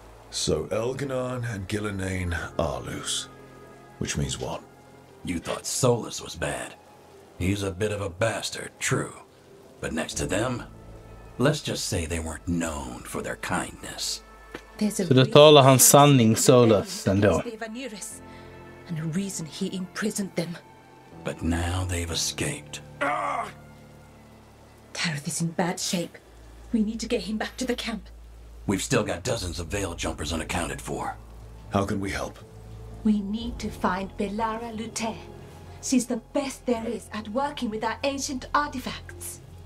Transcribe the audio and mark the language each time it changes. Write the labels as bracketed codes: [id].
[en] So Elganon and Gillenane are loose. Which means what? You thought Solas was bad. He's a bit of a bastard, true. But next to them, let's just say they weren't known for their kindness. [sv] Så då talar han sanning, Solas, ändå. [en] And a reason he imprisoned them. But now they've escaped. Tareth is in bad shape. We need to get him back to the camp. We've still got dozens of veil jumpers unaccounted for. How can we help? We need to find Belara Lute. She's the best there is at working with our ancient artifacts.